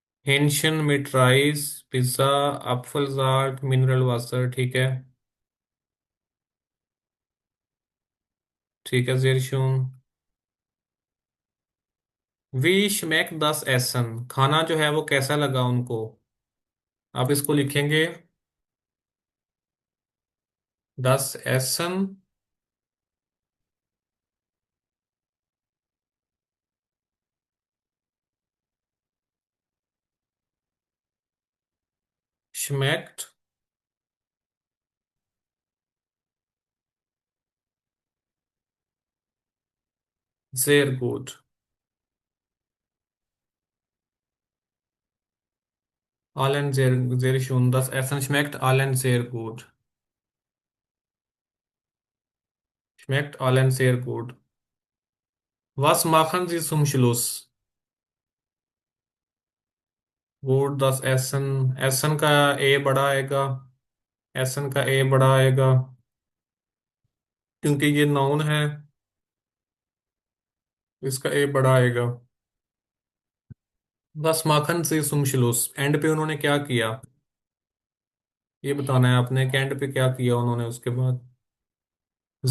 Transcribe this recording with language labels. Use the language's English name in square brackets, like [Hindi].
[German] Hähnchen mit Reis, पिज्जा, Apfelsalat, मिनरल वाटर, [Hindi] ठीक है। ठीक है, [German] sehr schön। wie schmeckt das Essen, [Hindi] खाना जो है वो कैसा लगा उनको, आप इसको लिखेंगे। [German] das Essen schmeckt sehr gut, allen sehr, sehr schön, das Essen schmeckt allen sehr gut, schmeckt allen sehr gut। was machen Sie zum Schluss, gut das Essen, Essen [Hindi] का ए बड़ा आएगा, एसन का ए बड़ा आएगा, क्योंकि ये नाउन है, इसका ए बड़ा आएगा। बस माखन से सुमशलूस, एंड पे उन्होंने क्या किया, ये बताना है आपने कि एंड पे क्या किया उन्होंने उसके बाद।